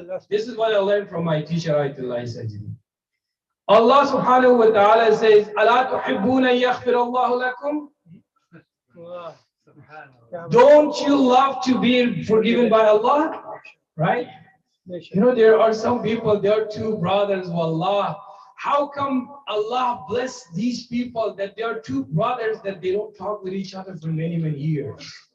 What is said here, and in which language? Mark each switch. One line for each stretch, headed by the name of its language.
English: This is what I learned from my teacher, Ayatollah Sajjad.
Arabic: Allah subhanahu wa ta'ala
English: says,
Arabic: أَلَا تُحِبُّونَ يَغْفِرَ اللَّهُ لَكُمْ?
English: Don't you love to be forgiven by Allah? Right? You know, there are some people, there are 2 brothers, wallah. How come Allah bless these people that there are 2 brothers that they don't talk with each other for many, many years?